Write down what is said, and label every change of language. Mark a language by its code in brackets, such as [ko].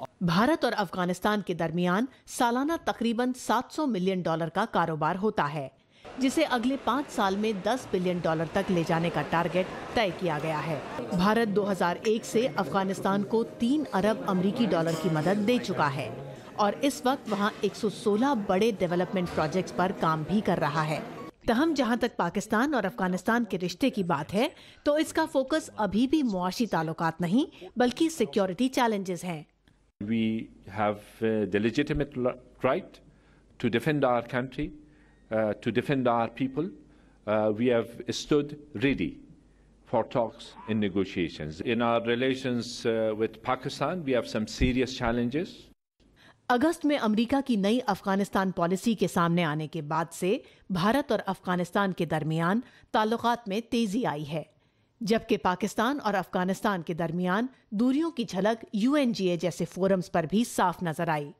[ur] بھارت اور افغانستان کے درمیان سالانہ تقریباً $700 ملین کا کاروبار ہوتا ہے، جسے اگلے 5 سال میں $10 بلین تک لے جانے کا ٹارگٹ طے کیا گیا ہے۔ بھارت 2001 سے افغانستان کو 3 ارب امریکی ڈالر کی مدد دے چکا ہے اور اس وقت وہاں 116 بڑے ڈیولپمنٹ پروجیکٹس پر کام بھی کر رہا ہے۔ تاہم جہاں تک پاکستان اور افغانستان کے رشتے کی بات ہے تو اس کا فوکس ابھی بھی معاشی تعلقات نہیں بلکہ سیکیورٹی چیلنجز ہیں۔ [en] We have the legitimate right to defend our country, to defend our people. We have stood ready for talks and negotiations. In our relations with Pakistan, we have some serious challenges. [ur] اگست میں امریکہ کی نئی Afghanistan policy کے سامنے آنے کے بعد سے بھارت اور افغانستان کے درمیان تعلقات میں تیزی آئی ہے، جبکہ پاکستان اور افغانستان کے درمیان دوریوں کی جھلک UNGA جیسے فورمز پر بھی صاف نظر آئی۔